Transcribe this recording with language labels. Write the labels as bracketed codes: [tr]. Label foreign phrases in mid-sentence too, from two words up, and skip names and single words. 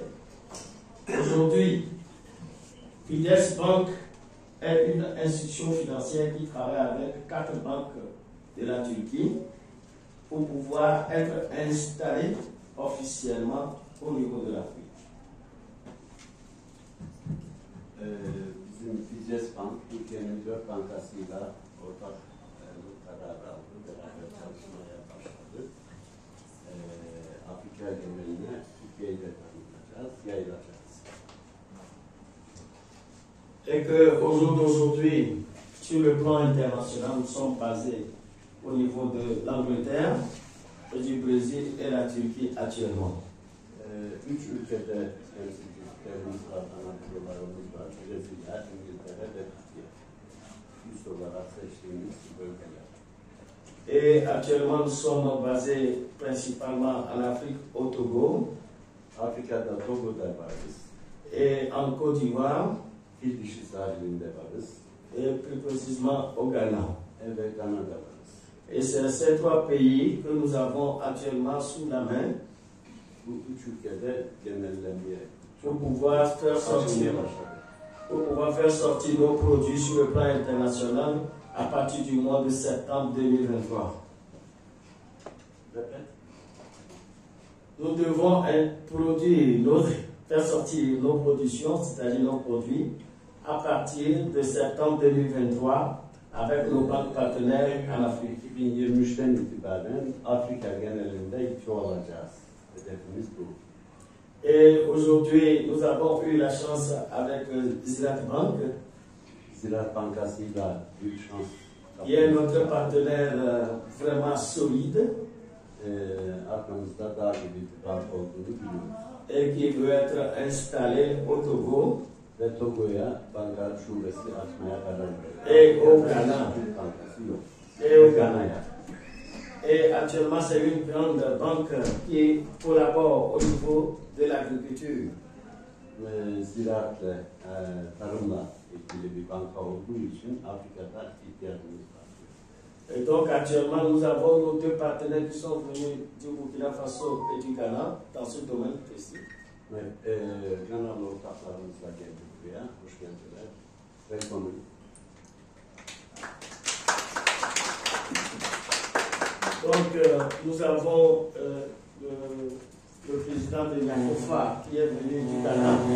[fr] Aujourd'hui, Fides Bank est une institution financière qui travaille avec 4 banques de la Turquie pour pouvoir être installée officiellement au niveau de l'Afrique. [tr] Bizim Fides Bank, Türkiye'nin 4 bankasıyla ortak karar aldı, beraber çalışmaya başladı. Afrika geneline Türkiye'yi de tanıtacağız, yayılacağız. [fr] Et qu'au jour d'aujourd'hui, sur le plan international, nous sommes basés au niveau de l'Angleterre, du Brésil et la Turquie actuellement. [tr] 3 ülkede temsilciliklerimiz var, ana bürolarımız var. Brezilya, İngiltere ve Türkiye. Üst olarak seçtiğimiz bölgeler. [fr] Et actuellement, nous sommes basés principalement en Afrique, au Togo. [tr] Afrika'da Togo'da varız. [fr] Et en Côte d'Ivoire. [tr] Fil dişi sahilinde varız. [fr] Et plus précisément au Ghana. [tr] Ve Gana'da varız. [fr] Et c'est ces 3 pays que nous avons actuellement sous la main. [tr] Bu 3 ülkede genellemeye [fr] pour pouvoir faire sortir nos produits sur le plan international à partir du mois de septembre 2023. Nous devons faire sortir nos productions, c'est-à-dire nos produits, à partir de septembre 2023 avec nos banques partenaires en Afrique. [tr] 2023'ten itibaren Afrika genelinde çoğalacağız. Hedefimiz bu. [fr] Et aujourd'hui, nous avons eu la chance avec Ziraat Bank, [tr] Ziraat Bankası'yla büyük şans [fr] qui est notre partenaire vraiment solide. [tr] Arkamızda dağ gibi bir bank olduğunu biliyoruz. [fr] Et qui veut être installé au Togo. [tr] ve Togo'ya banka şubesi açmaya karar verdi. [fr] au Ghana. [tr] Türk bankası yok. [fr] Et au Ghana. Et actuellement, c'est une grande banque qui collabore au niveau de l'agriculture. [tr] Ziraatla, tarımla ilgili bir banka olduğu için Afrika'da ihtiyacımız var. [fr] Et donc actuellement, nous avons nos deux partenaires qui sont venus du Burkina Faso et du Ghana dans ce domaine précis. [tr] Ve Ganalı ortaklarımızla geldik buraya. Hoş geldiler. [fr] Welcome. Donc nous avons le président de l'ACOFA qui est venu du Ghana.